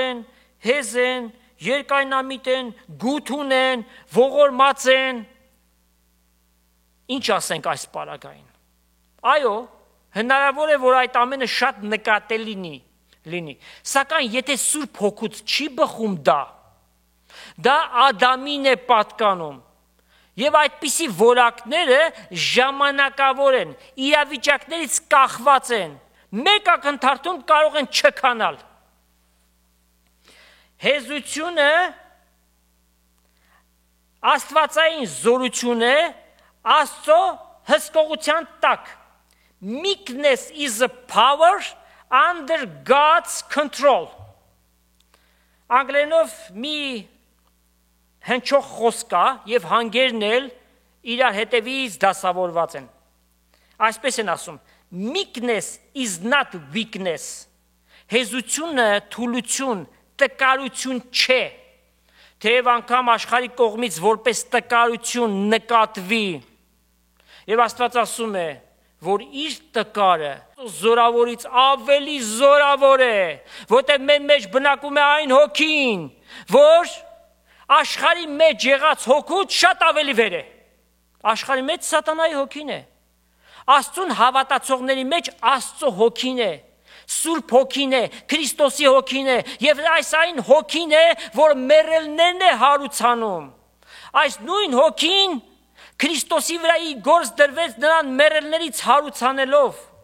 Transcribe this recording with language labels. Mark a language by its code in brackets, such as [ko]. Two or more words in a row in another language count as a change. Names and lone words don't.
[hy] են, հեզ են, երկայնամիտ են, գութ ունեն, ողորմած են։ Ինչ ասենք այս պարագային։ Այո, հնարավոր է, որ այդ ամենը շատ նկատելի լինի, սակայն եթե Սուրբ Հոգուց չի բխում դա Ադամին է պատկանում, եւ այդպիսի որակները ժամանակավոր են, իրավիճակներից կախված են, մեկ ակնթարթում կարող են չքանալ։ Հեզությունը Աստվածային զորություն է, Աստծո հսկողության տակ։ [en] Meekness is a power under God's control։ [hy] Անգլերենով մի հնչող խոսք կա եւ հանգերն էլ իրար հետևից դասավորված են։ Այսպես են ասում. [en] Meekness is not weakness։ [hy] Հեզությունը թուլություն, տկարություն չէ, թեև անգամ աշխարհի կողմից որպես տկարություն նկատվի։ Եվ Աստված ասում է, որ իր տկարը զորավորից ավելի զորավոր է, որտեղ մեր մեջ բնակվում է այն հոգին, որ աշխարհի մեջ եղած հոգուց շատ ավելի վեր է։ Աշխարհի մեջ սատանայի հոգին է։ Աստծուն հավատացողների մեջ Աստծո հոգին է, Սուրբ հոգին է, Քրիստոսի հոգին է, եւ այս այն հոգին է, որ մեռելներն է հարուցանում։ Այս նույն հոգին Քրիստոսի վրա ի գործ դրվեց նրան մեռելներից հարուցանելով։